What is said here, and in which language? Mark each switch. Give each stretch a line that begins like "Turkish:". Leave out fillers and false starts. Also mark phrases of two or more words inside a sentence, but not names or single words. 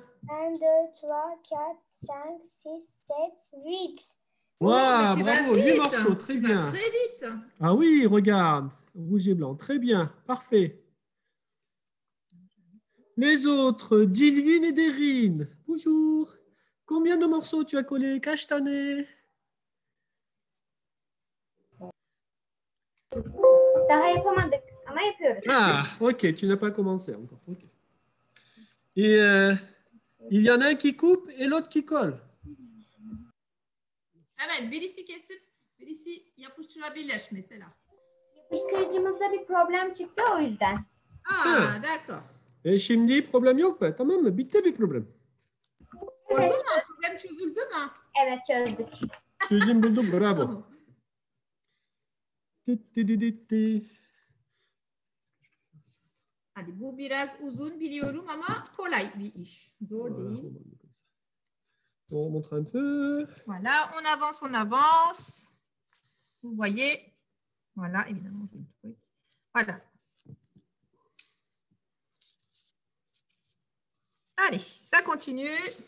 French: 1, 2, 3, 4, 5, 6, 7, 8. Wow, mais tu vas bravo, 8 vite. morceaux, très Tu vas bien. très vite. Ah oui, regarde, rouge et blanc, très bien, parfait. Les autres, Dilvin et Derine, bonjour. Combien de morceaux tu as collé, Kashtané?
Turkish: Daha yapamadık ama yapıyoruz.
French: Ah, ok, tu n'as pas commencé encore. Ok. Et il y en a un qui coupe et l'autre qui colle.
Turkish: Evet, birisi kesip birisi yapıştırabilir mesela. Yapıştırıcımızda bir problem çıktı o yüzden.
French: Ah, d'accord.
Turkish: E şimdi problem yok mu? Tamam mı? Bitti bir problem. Oldu mu? Problem çözüldü mü? Evet çözdük. Çözüm buldum, bravo. Tamam. Hadi bu biraz uzun biliyorum ama kolay bir iş. Zor değil.
French: On montre un peu. Voilà, on avance, on avance. Vous voyez. Voilà, évidemment, j'ai le truc. Voilà. Allez, ça continue.